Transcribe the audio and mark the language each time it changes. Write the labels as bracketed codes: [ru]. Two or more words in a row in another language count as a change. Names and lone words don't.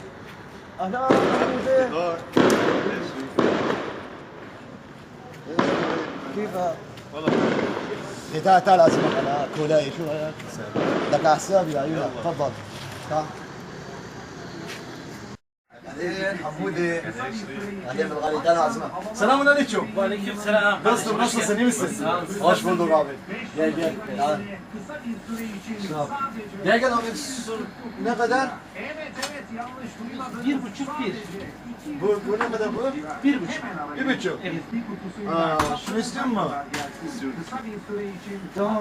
[ar] اهلا حمودة كيف؟ والله تعال اسمع انا كولاي، شو رايك؟ لك على حسابي يا عيونك، تفضل تعال. بعدين حمودة بعدين بالغالي تعال اسمع. السلام عليكم. وعليكم السلام. [tr] Nasılsın, iyi misin? Hoş bulduk abi. Gel gel. Gel. Gel gel abi. Ne kadar? Bir buçuk bir. Bu ne kadar bu? Bir buçuk. Bir buçuk. Evet. Aa, şunu istiyor musun? Tamam.